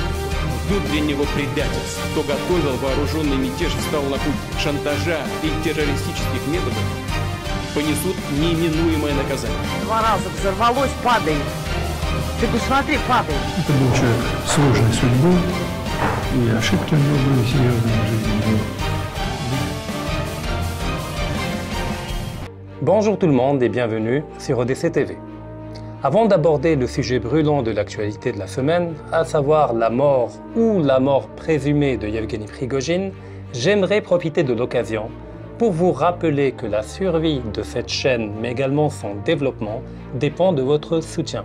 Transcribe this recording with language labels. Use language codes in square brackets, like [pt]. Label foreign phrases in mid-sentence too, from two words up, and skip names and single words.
[ru] Внутреннего предательства, кто готовил вооруженный мятеж и стал на путь шантажа и террористических методов, понесут неименуемое наказание. 2 раза взорвалось, падает. Ты посмотри, падает. Это был человек сложной судьбы, и ошибки у него были серьезные в жизни. [fr] Bonjour tout le monde et bienvenue sur Odyssée TV. Avant d'aborder le sujet brûlant de l'actualité de la semaine, à savoir la mort ou la mort présumée de Yevgeny Prigojine, j'aimerais profiter de l'occasion pour vous rappeler que la survie de cette chaîne, mais également son développement, dépend de votre soutien.